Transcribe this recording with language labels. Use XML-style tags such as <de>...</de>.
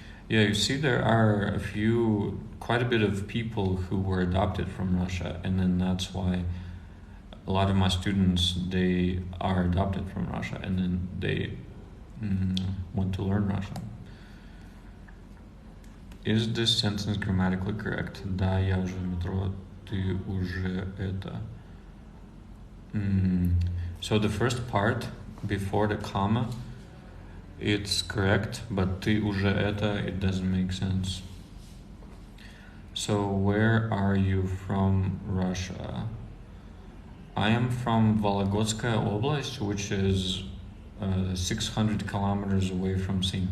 <en>Yeah, you see, there are quite a bit of people who were adopted from Russia, and then that's why a lot of my students, they are adopted from Russia, and then they want to learn Russian. Is this sentence grammatically correct?</en> <ru>Да, я уже в метро, ты уже это.</ru> <en>So the first part, before the comma, it's correct, but</en> <ru>ты уже это,</ru> <en>it doesn't make sense. So where are you from, Russia? I am from Volогодskaya Oblast, which is 600 kilometers away from St.</en>